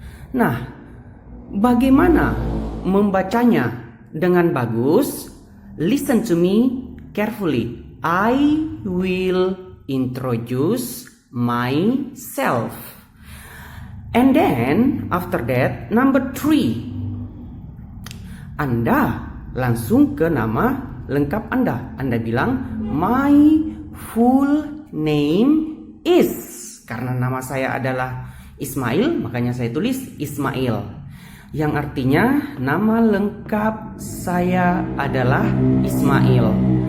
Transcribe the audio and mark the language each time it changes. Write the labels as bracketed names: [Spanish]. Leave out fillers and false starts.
[Indonesian] Nah, bagaimana membacanya dengan bagus? [English] Listen to me carefully. I will introduce myself. And then after that, number 3. [Indonesian] Anda langsung ke nama lengkap Anda. Anda bilang, [English] my full name is. [Indonesian] Karena nama saya adalah Ismail, makanya saya tulis Ismail. Yang artinya nama lengkap saya adalah Ismail.